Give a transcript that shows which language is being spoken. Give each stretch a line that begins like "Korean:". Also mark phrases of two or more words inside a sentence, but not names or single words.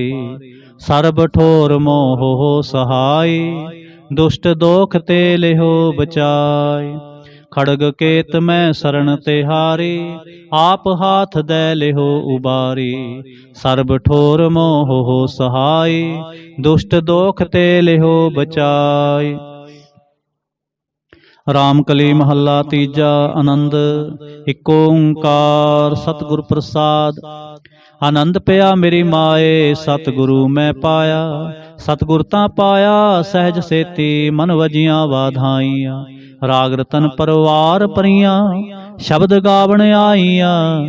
Braj: सर्ब ठोर मोह हो सहाय, दुष्ट दोख ते लेहो बचाई। खड़ग केत मैं शरण तिहारी, आप हाथ दे लेहो उबारी। सर्ब ठोर मोह हो सहाय, दुष्ट दोख ते लेहो बचाई।
Punjabi: ਰਾਮ ਕਲੀ ਮਹੱਲਾ ਤੀਜਾ। ਆਨੰਦ। ਇੱਕ ਓੰਕਾਰ ਸਤਿਗੁਰ ਪ੍ਰਸਾਦ। ਆਨੰਦ ਪਿਆ ਮੇਰੀ ਮਾਏ, ਸਤਿਗੁਰੂ ਮੈਂ ਪਾਇਆ। ਸਤਿਗੁਰ ਤਾਂ ਪਾਇਆ ਸਹਿਜ ਸੇਤੀ, ਮਨ ਵਜੀਆਂ ਵਾਧਾਈਆਂ। ਰਾਗ ਰਤਨ ਪਰਵਾਰ ਪਰੀਆਂ, ਸ਼ਬਦ ਗਾਵਣ ਆਈਆਂ।